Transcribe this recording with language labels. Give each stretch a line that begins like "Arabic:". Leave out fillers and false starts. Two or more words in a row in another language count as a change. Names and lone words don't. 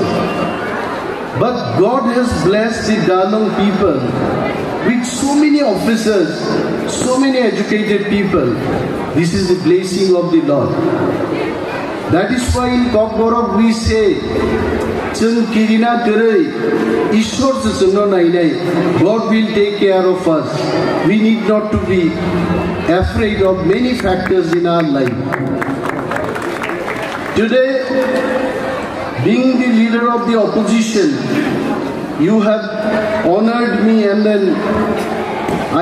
English: But God has blessed the Dalong people with so many officers, so many educated people. This is the blessing of the Lord. That is why in Kokborok we say,
Kok Borok: जों किरिना तेरै ईश्वर से जोंनो नायनाय
English: God will take care of us. We need not to be afraid of many factors in our life. Today, being the leader of the opposition, you have honored me, and then I